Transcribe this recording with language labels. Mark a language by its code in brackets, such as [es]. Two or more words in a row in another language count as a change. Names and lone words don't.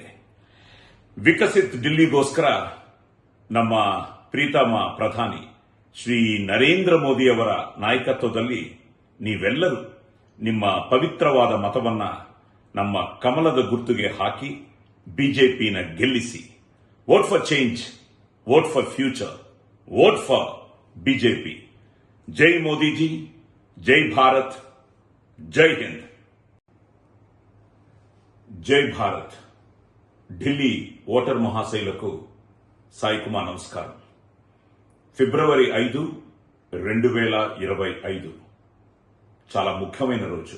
[kn] ವಿಕಸಿತ್ ఢిల్లీಗೋಸ್ಕರ ನಮ್ಮ ಪ್ರೀತಮ ಪ್ರಧಾನಿ ಶ್ರೀ ನರೇಂದ್ರ ಮೋದಿಯವರ ನಾಯಕತ್ವದಲ್ಲಿ ನೀವೆಲ್ಲರೂ ನಿಮ್ಮ ಪವಿತ್ರವಾದ ಮತವನ್ನ ನಮ್ಮ ಕಮಲದ ಗುರುತಿಗೆ ಹಾಕಿ ಬಿಜೆಪಿನ ಗೆಲ್ಲಿಸಿ. [en] Vote for change, vote for future, vote for BJP. [hi] जय मोदीजी, जय भारत, जय हिंद. जय भारत. [te] ఢిల్లీ ఓటర్ మహాశైలకు సాయి కుమార్ నమస్కారం. ఫిబ్రవరి 5, 2025 చాలా ముఖ్యమైన రోజు.